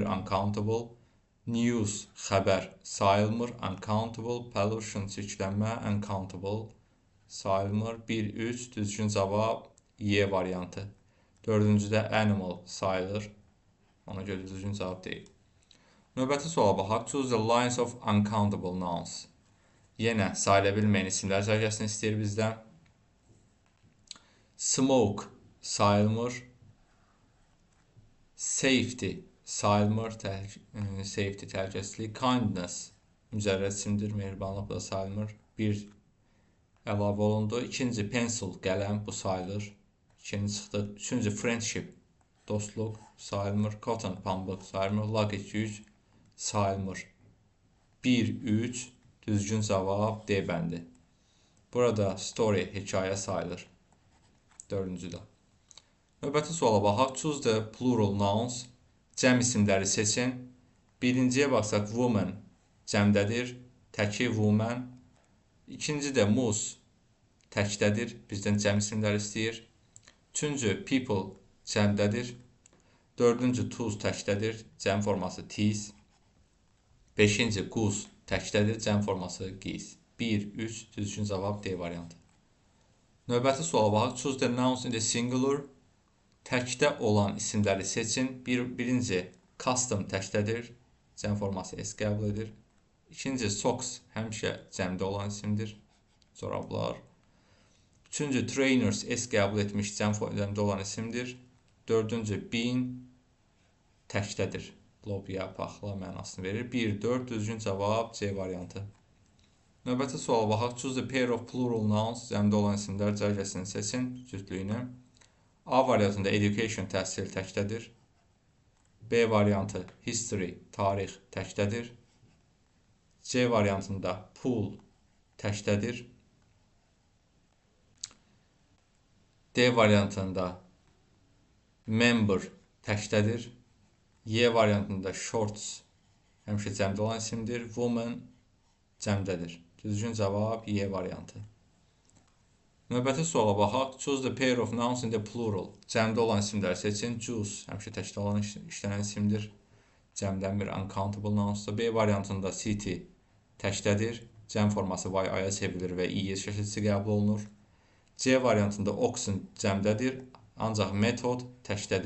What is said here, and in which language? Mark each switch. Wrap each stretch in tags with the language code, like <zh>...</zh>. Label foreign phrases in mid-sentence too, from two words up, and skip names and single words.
<az>Uncountable. News, xəbər sayılmır. Uncountable. Pollution, çirklənmə. Uncountable sayılmır. 1-3 düzgün cavab Y variantı. Dördüncüdə animal sayılır. Ona görə düzgün cavab deyil. Növbəti suala baxaq.</az> <en>Choose the lines of uncountable nouns.</en> <az>Yenə sayıla bilməyən isimlər cərgəsini istəyir bizdən. Smoke sayılmır. Safety sayılmır. Safety təhlükəsizlik. Kindness mücərrəd isimdir. Mehribanlıq da sayılmır. 1 əlavə olundu. İkinci pencil qələm bu sayılır. 2-ni çıxdıq. Üçüncü friendship dostluq sayılmır. Cotton pambıq sayılmır. Luggage yük sayılmır. 1-3 düzgün cavab D bəndi. Burada story hekayə sayılır. Dördüncüdə. Növbəti suala baxaq.</az> <en>Choose the plural nouns.</en> <az>Cəm isimləri seçin. Birinciyə baxsaq woman cəmdədir. Təki woman. İkincidə moose təkdədir. Bizdən cəm isimləri istəyir. Üçüncü people cəmdədir. Dördüncü tools təkdədir. Cəm forması teas. Beşinci goose təkdədir. Cəm forması geese. 1-3 düzgün cavab D variantı. Növbəti suala baxaq.</az> <en>Choose the nouns in the singular.</en> <az>Təkdə olan isimləri seçin. Birinci custom təkdədir. Cəm forması S qəbul edir. İkinci socks həmişə cəmdə olan isimdir. corablar. Üçüncü, trainers S qəbul etmiş cəm formada olan isimdir. Dördüncü, bean təkdədir. Lobya, paxla mənasını verir. 1, 4 düzgün cavab C variantı. Növbəti suala baxaq.</az> <en>Choose the pair of plural nouns</en> <az>cəmdə olan isimlər cərgəsini seçin cütlüyünü. A variantında education təhsil təkdədir. B variantı history tarix təkdədir. C variantında pool təkdədir. D variantında member təkdədir. Y variantında shorts həmişə cəmdə olan isimdir. Woman cəmdədir. Düzgün cavab Y variantı. Növbəti suala baxaq.</az> <en>Choose the pair of nouns in the plural.</en> <az>Cəmdə olan isimləri seçin. Juice həmişə təkdə olan işlənən isimdir. Cəmdən bir</az> <en>uncountable nounsdur.</en> <az>B variantında city təkdədir. Cəm forması y-aya çevrilir və i-s şəkilçisi qəbul olunur. C variantında oxen cəmdədir. Ancaq method təkdədir.</az>